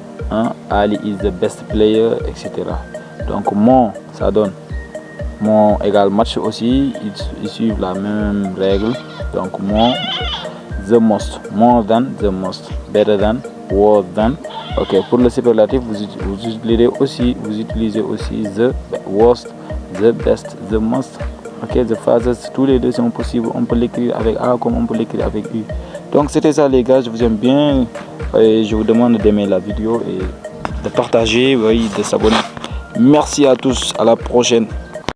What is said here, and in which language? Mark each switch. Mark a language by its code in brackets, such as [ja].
[en] hein, Ali is the best player, etc. [fr] Donc more, ça donne more égale match aussi, ils suivent la même règle. [en] Donc more, the most, more than, the most, better than, worse than. [fr] Ok, pour le superlatif, vous utilisez aussi [en] the worst, the best, the most. [fr] Ok, the fastest, tous les deux sont possibles. On peut l'écrire avec A comme on peut l'écrire avec U. Donc c'était ça les gars, je vous aime bien. Et je vous demande d'aimer la vidéo et de partager, oui, de s'abonner. Merci à tous, à la prochaine.